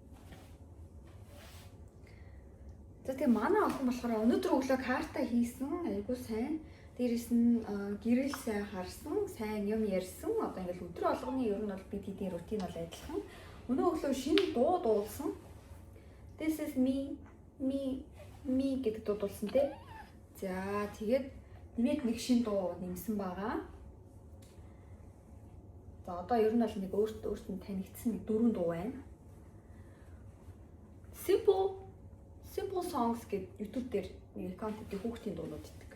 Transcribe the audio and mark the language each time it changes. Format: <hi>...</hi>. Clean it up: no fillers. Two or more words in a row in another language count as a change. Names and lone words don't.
<mn>За тэгээ манай охин болохоор өнөөдөр өглөө карта хийсэн, айгуу сайн. Дээрээс нь гэрэл сайн харсан, сайн юм ярьсан. Одоо ингээд өдөр болгоны ер нь бол бид хэдийн рутин бол адилхан. Өнөө өглөө шинэ дуу дуулсан. This is me гэдэг дуулсан тий. За тэгээд нэмээд нэг шинэ дуу нэмсэн байгаа. За одоо ер нь бол нэг өөртөө танигдсан нэг 4 дуу байна. Simple songs гэдэг YouTube дээр нэг аккаунтын хүүхдийн дуунууд иддэг.</mn>